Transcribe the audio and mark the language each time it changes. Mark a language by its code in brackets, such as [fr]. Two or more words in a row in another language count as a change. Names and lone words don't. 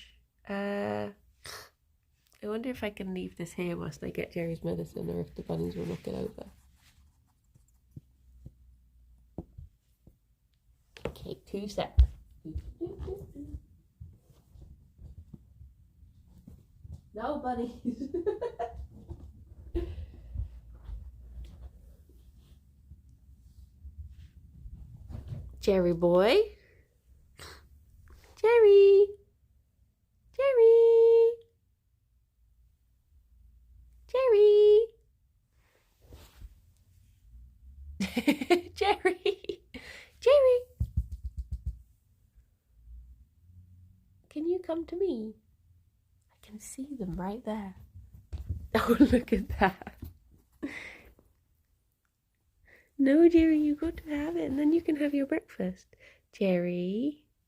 [en] I wonder if I can leave this here whilst I get Gerry's medicine or if the bunnies will knock it over. Okay, 2 seconds. No, bunnies. Gerry boy. Gerry. Gerry. Gerry. Gerry. Gerry. Can you come to me? I can see them right there. Oh, look at that. No, Gerry, you got to have it and then you can have your breakfast. Gerry.